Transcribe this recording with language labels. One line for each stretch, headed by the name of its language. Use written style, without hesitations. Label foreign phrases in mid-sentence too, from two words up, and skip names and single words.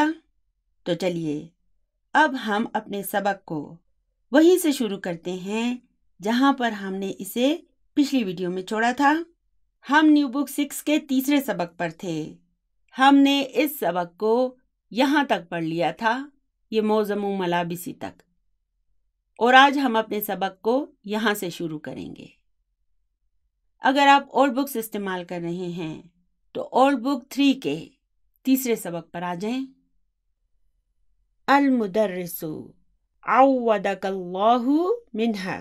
Urdu: تو چلیے اب ہم اپنے سبق کو وہیں سے شروع کرتے ہیں جہاں پر ہم نے اسے پچھلی ویڈیو میں چھوڑا تھا۔ ہم
English: New Book
Urdu: 6 کے تیسرے سبق پر تھے۔ ہم نے اس سبق کو یہاں تک پڑھ لیا تھا، یہ
Arabic: موزم و ملابسی
Urdu: تک، اور آج ہم اپنے سبق کو یہاں سے شروع کریں گے۔ اگر آپ
English: old books
Urdu: استعمال کر رہے ہیں تو
English: Old Book
Urdu: 3 کے تیسرے سبق پر آ جائیں۔
Arabic: المدرس عودک اللہ منہا۔